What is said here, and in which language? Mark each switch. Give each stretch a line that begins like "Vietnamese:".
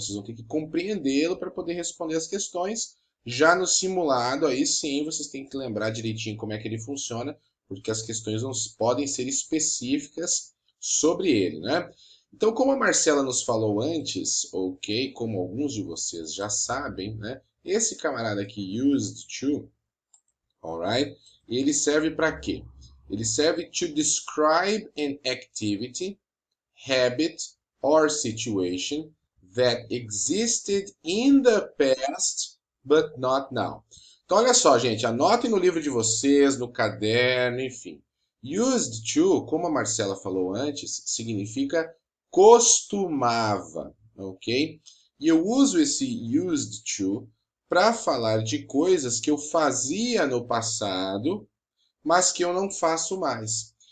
Portuguese: Vocês vão ter que compreendê-lo para poder responder as questões. Já no simulado, aí sim, vocês têm que lembrar direitinho como é que ele funciona, porque as questões não podem ser específicas sobre ele, né? Então, como a Marcela nos falou antes, ok, como alguns de vocês já sabem, né? Esse camarada aqui, used to, alright, ele serve para quê? Ele serve
English: to describe an activity, habit, or situation that existed in the past, but not now.
Portuguese: Então, olha só, gente, anotem no livro de vocês, no caderno, enfim. Used to, como a Marcela falou antes, significa costumava, ok? E eu uso esse used to para falar de coisas que eu fazia no passado, mas que eu não faço mais.